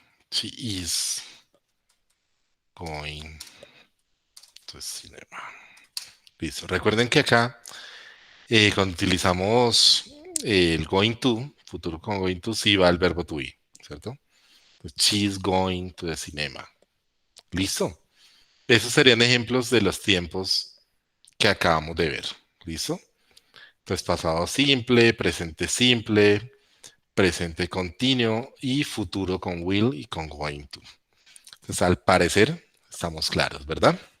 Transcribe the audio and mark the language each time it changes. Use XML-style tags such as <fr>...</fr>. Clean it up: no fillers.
<en>She is going to cinema.</en> <es>Listo. Recuerden que acá, cuando utilizamos el going to, futuro con going to, sí va el verbo to be, ¿cierto? Entonces,</es> <en>she is going to the cinema.</en> <es>¿Listo? Esos serían ejemplos de los tiempos que acabamos de ver. ¿Listo? Entonces, pasado simple, presente continuo y futuro con will y con going to. Entonces, al parecer, estamos claros, ¿verdad?</es>